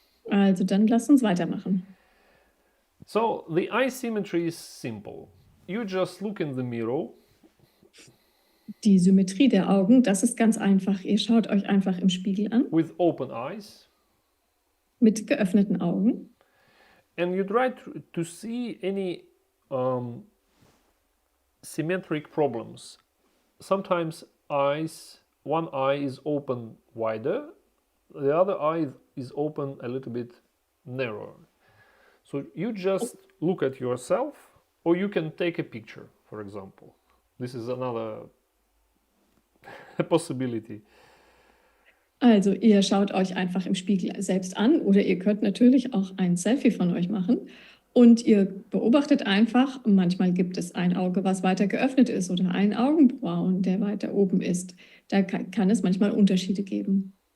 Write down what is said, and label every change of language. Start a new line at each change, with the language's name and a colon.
German: Also dann lasst uns weitermachen.
English: So the eye symmetry is simple. You just look in the mirror.
German: Die Symmetrie der Augen, das ist ganz einfach. Ihr schaut euch einfach im Spiegel an.
English: With open eyes.
German: Mit geöffneten Augen.
English: And you try to see any symmetric problems. Sometimes one eye is open wider, the other eye is open a little bit narrower. So you just look at yourself, or you can take a picture, for example. This is another possibility.
German: Also ihr schaut euch einfach im Spiegel selbst an oder ihr könnt natürlich auch ein Selfie von euch machen und ihr beobachtet einfach, manchmal gibt es ein Auge, was weiter geöffnet ist oder ein Augenbrauen, der weiter oben ist. Da kann es manchmal Unterschiede geben.